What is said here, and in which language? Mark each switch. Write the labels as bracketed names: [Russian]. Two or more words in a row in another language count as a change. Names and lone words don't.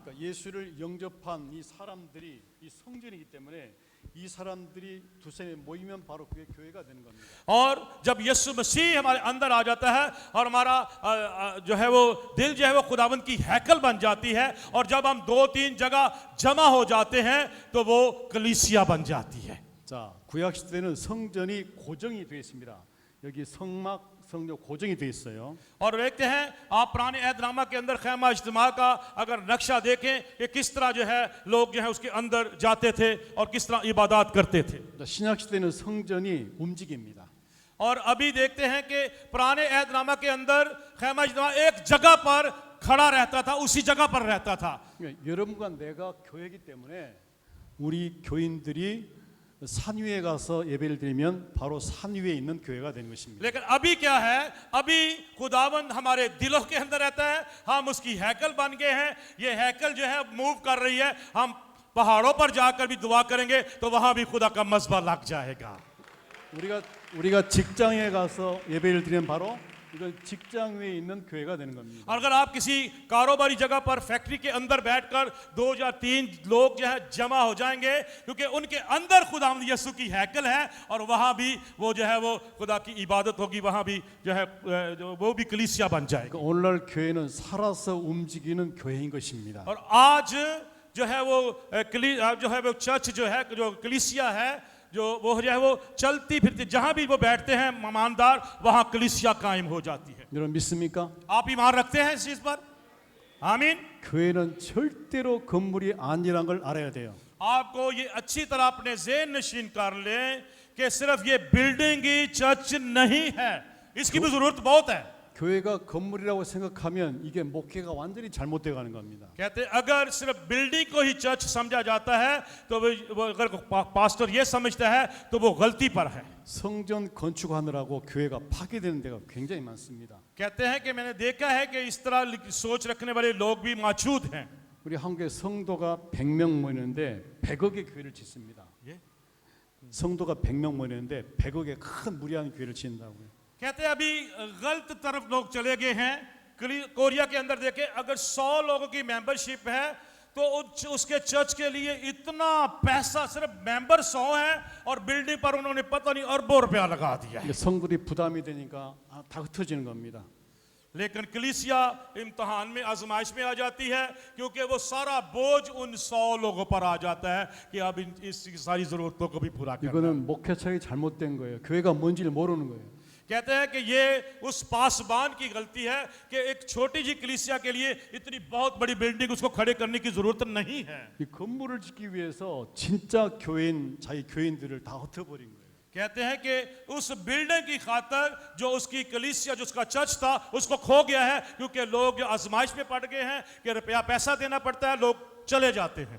[Korean] 그러니까 예수를 영접한 이 사람들이 이 성전이기 때문에 이 사람들이 두세 모이면 바로 그게 교회가 되는 겁니다. [Urdu] اور جب یسوع مسیح ہمارے اندر آ جاتا ہے اور ہمارا جو ہے وہ دل جو ہے وہ خداوند کی ہیکل بن جاتی ہے اور جب ہم دو تین جگہ جمع ہو جاتے ہیں تو وہ کلیسیا بن جاتی ہے [Korean] 자, 구약 시대는 성전이 고정이 되어 있습니다. 여기 성막 성전 고정이 되어 있어요. [Urdu] اور دیکھتے ہیں آپ پرانے عہدنامہ کے اندر خیمہ اجتماع کا اگر نقشہ دیکھیں کہ کس طرح جو ہے لوگ جو ہے اس کے اندر جاتے تھے اور کس طرح عبادت کرتے تھے [Korean] 자, 신약 시대는 성전이 움직입니다. [Urdu] اور ابھی دیکھتے ہیں کہ پرانے عہدنامہ کے اندر خیمہ اجتماع ایک جگہ پر کھڑا رہتا تھا اسی جگہ پر رہتا تھا [Korean] 그러니까 여러분과 내가 교회이기 때문에 우리 교인들이 산 위에 가서 예배를 드리면 바로 산 위에 있는 교회가 되는 것입니다. [Urdu] لیکن ابھی کیا ہے ابھی خداوند ہمارے دلوں کے اندر رہتا ہے ہم اس کی ہیکل بن گئے ہیں یہ ہیکل جو ہے موو کر رہی ہے ہم پہاڑوں پر جا کر بھی دعا کریں گے تو وہاں بھی خدا کا مذبح لگ جائے گا [Korean] 우리가 직장에 가서 예배를 드리면 바로 이건 직장 위에 있는 교회가 되는 겁니다. [Urdu] اور اگر آپ کسی کاروباری جگہ پر فیکٹری کے اندر بیٹھ کر دو یا تین لوگ جو ہے جمع ہو جائیں گے کیونکہ ان کے اندر خداوند یسوع کی ہیکل ہے اور وہاں بھی وہ جو ہے وہ خدا کی عبادت ہوگی وہاں بھی جو ہے وہ بھی کلیسیا بن جائے گا [Korean] 그러니까 오늘날 교회는 살아서 움직이는 교회인 것입니다. [Urdu] اور آج جو ہے وہ چرچ جو ہے جو کلیسیا ہے جو وہ جو ہے وہ چلتی پھرتی جہاں بھی وہ بیٹھتے ہیں ایماندار وہاں کلیسیا قائم ہو جاتی ہے है [Korean] 여러분 믿습니까? [Urdu] آپ ایمان رکھتے ہیں اس چیز پر آمین [Korean] 교회는 절대로 건물이 아니란 걸 알아야 돼요. [Urdu] آپ کو یہ اچھی طرح اپنے ذہن نشین کر لیں کہ صرف یہ بلڈنگ ہی چرچ نہیں ہے اس کی بھی ضرورت بہت ہے [Korean] 교회가 건물이라고 생각하면 이게 목회가 완전히 잘못되어 가는 겁니다. [Urdu] کہتے ہیں اگر صرف بلڈنگ کو ہی چرچ سمجھا جاتا ہے تو وہ اگر پاسٹر یہ سمجھتا ہے تو وہ غلطی پر ہے [Korean] 성전 건축하느라고 교회가 파괴되는 데가 굉장히 많습니다. [Urdu] کہتے ہیں کہ میں نے دیکھا ہے کہ اس طرح سوچ رکھنے والے لوگ بھی موجود ہیں [Korean] 우리 한국에 성도가 100명 모이는데 100억의 교회를 짓습니다. 예? 성도가 100명 모이는데 100억의 큰 무리한 교회를 짓는다고요. [Urdu] کہتے ہیں ابھی غلط طرف لوگ چلے گئے ہیں کوریا کے اندر دیکھیں اگر 100 لوگوں کی ممبرشپ ہے تو اس کے چرچ کے لیے اتنا پیسہ صرف ممبر 100 ہے اور بلڈنگ پر انہوں نے پتا نہیں اربوں روپیہ لگا دیا ہے [Korean] 성들이 부담이 되니까 다 흩어지는 겁니다. [Urdu] لیکن کلیسیا امتحان میں آزمائش میں آ جاتی ہے کیونکہ وہ سارا بوجھ ان 100 لوگوں پر آ جاتا ہے کہ اب اس ساری ضرورتوں کو بھی پورا کرنا [Korean] 이거는 목회책이 잘못된 거예요. 교회가 뭔지를 모르는 거예요. [Urdu] کہتے ہیں کہ یہ اس پاسبان کی غلطی ہے کہ ایک چھوٹی جی کلیسیا کے لیے اتنی بہت بڑی بلڈنگ اس کو کھڑے کرنے کی ضرورت نہیں ہے. [Korean] 이 건물을 짓기 위해서 진짜 교인 자기 교인들을 다 흩어버린 거예요. [Urdu] کہتے ہیں کہ اس بلڈنگ کی خاطر جو اس کی کلیسیا جو اس کا چرچ تھا اس کو کھو گیا ہے، کیونکہ لوگ آزمائش میں پڑ گئے ہیں کہ روپیہ پیسہ دینا پڑتا ہے، لوگ چلے جاتے ہیں.